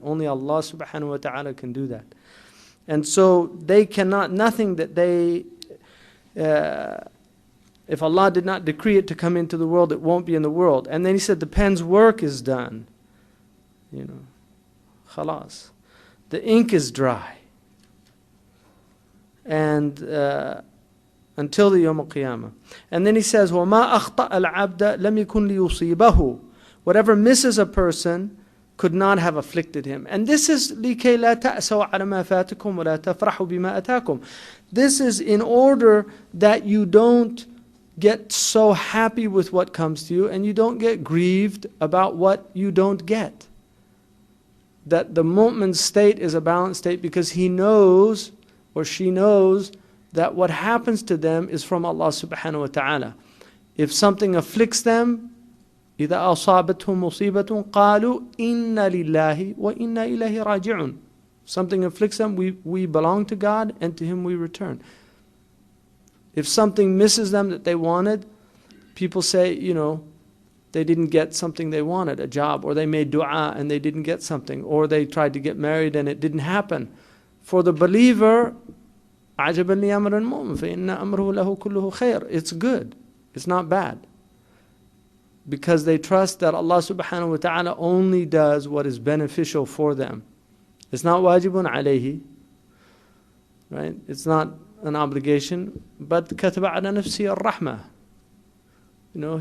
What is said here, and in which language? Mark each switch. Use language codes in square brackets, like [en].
[en] Only Allah subhanahu wa ta'ala can do that. And so they cannot, nothing that they, if Allah did not decree it to come into the world, it won't be in the world. And then he said the pen's work is done. Khalas. The ink is dry. And until the Yawm al-Qiyamah. And then he says, [ar] وَمَا أَخْطَأَ الْعَبْدَ لَمْ يَكُنْ لِيُصِيبَهُ. [en] Whatever misses a person could not have afflicted him. And this is [ar] لِكَيْ لَا تَأْسَوْا عَلَى مَا فَاتَكُمْ وَلَا تَفْرَحُوا بِمَا أَتَاكُمْ. [en] This is in order that you don't get so happy with what comes to you and you don't get grieved about what you don't get. That the mu'min's state is a balanced state because he knows or she knows that what happens to them is from Allah subhanahu wa ta'ala. If something afflicts them, [ar] إِذَا أَصَابَتْهُمْ مُصِيبَةٌ قَالُوا إِنَّا لِلَّهِ وَإِنَّا إِلَيْهِ رَاجِعُونَ. [en] Something afflicts them, we belong to God and to Him we return. If something misses them that they wanted, people say, they didn't get something they wanted, a job, or they made dua and they didn't get something, or they tried to get married and it didn't happen. For the believer, [ar] عَجَبًا لِأَمْرٍ الْمُؤْمِنِ فَإِنَّ أَمْرُهُ لَهُ كُلُّهُ خَيْرٌ. [en] It's good. It's not bad. Because they trust that Allah subhanahu wa ta'ala only does what is beneficial for them. It's not wajibun alayhi, right? It's not an obligation, but [ar] كَتَبَ عَلَى نَفْسِهِ الرَّحْمَةِ.